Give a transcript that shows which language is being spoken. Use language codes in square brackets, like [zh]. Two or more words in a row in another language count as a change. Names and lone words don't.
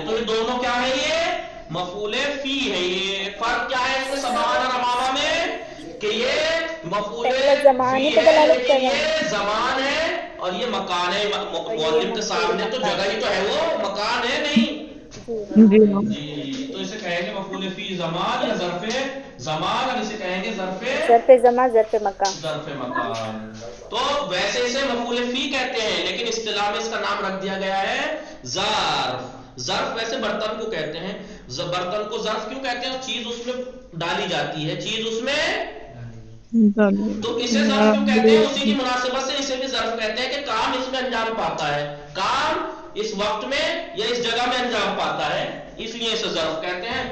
[ur] تو یہ دونوں کیا ہے, یہ مفعول فی ہے. یہ فرق کیا ہے اس میں صباحا اور امامہ میں, کہ یہ مفعول فی ہے لیکن یہ زمان ہے اور یہ مکان ہے. معلم کے سامنے تو جگہ ہی تو ہے, وہ مکان ہے نہیں. جی تو اسے کہیں گے مفعول فی زمان یا ظرف زمان, اور اسے کہیں گے ظرف زمان, ظرف مکان, ظرف مکان. تو ویسے اسے مفعول فی کہتے ہیں, لیکن اصطلاح میں اس کا نام رکھ دیا گیا ہے ظرف. ظرف ویسے برتن کو کہتے ہیں, برتن کو ظرف کیوں کہتے ہیں, چیز اس میں ڈالی جاتی ہے, چیز اس میں, تو اسے ظرف کیوں کہتے ہیں, اسی کی مناسبت سے اسے بھی ظرف کہتے ہیں کہ کام اس میں انجام پاتا ہے, کام اس وقت میں یا اس جگہ میں انجام پاتا ہے, اس لیے اسے ظرف کہتے ہیں.